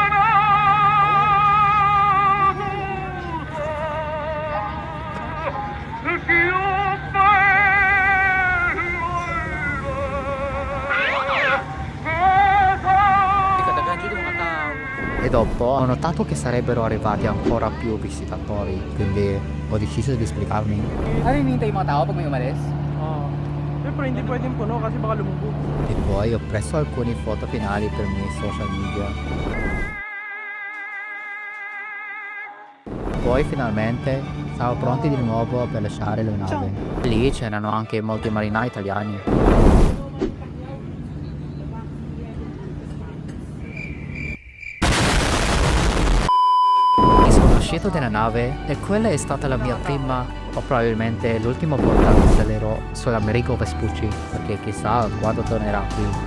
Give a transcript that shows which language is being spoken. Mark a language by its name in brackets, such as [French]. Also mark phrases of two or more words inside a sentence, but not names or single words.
[Italian] E dopo ho notato che sarebbero arrivati ancora più visitatori, quindi ho deciso di spiegarmi. [Filipino] Ano hinihintay yung mga tao pag may umalis? Siyempre, hindi pwedeng puno kasi baka lumubog. [Italian] E poi ho preso alcune foto finali per i miei social media. Poi finalmente stavo pronti di nuovo per lasciare la nave. Lì c'erano anche molti marinai italiani. Sono uscito dalla nave e quella è stata la mia prima o probabilmente l'ultima volta che salerò sull'Americo Vespucci, perché chissà quando tornerà qui.